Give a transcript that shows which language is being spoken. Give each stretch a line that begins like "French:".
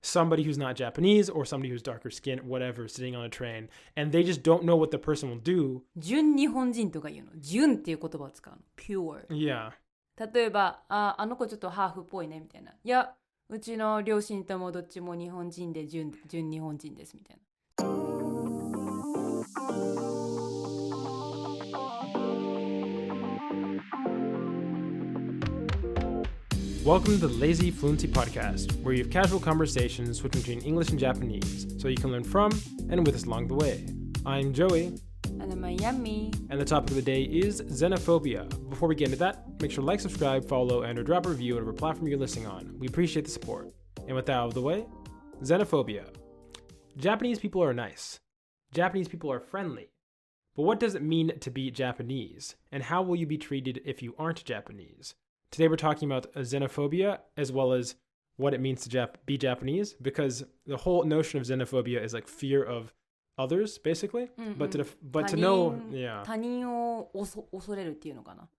English: somebody who's not Japanese or somebody who's darker skinned, whatever, sitting on a train, and they just don't know what the person will do.
Japanese: 純日本人とか言うの。純っていう言葉を使うの。
English: pure. Yeah.
Japanese: 例えば、あの子ちょっとハーフっぽいねみたいな。いや、うちの両親ともどっちも日本人で純日本人ですみたいな。
English: Welcome to the lazyfluency podcast, where you have casual conversations switching between English and Japanese, so you can learn from and with us along the way. I'm Joey. And I'm Yummy. And the topic of the day is xenophobia. Before we get into that, make sure to like, subscribe, follow, and or drop a review on whatever platform you're listening on. We appreciate the support. And with that out of the way, xenophobia. Japanese people are nice. Japanese people are friendly. But what does it mean to be Japanese? And how will you be treated if you aren't Japanese? Today we're talking about xenophobia as well as what it means to be Japanese, because the whole notion of xenophobia is like fear of others, basically. Mm-hmm. But to know, yeah.
Japanese: 他人を恐れるっていうのかな。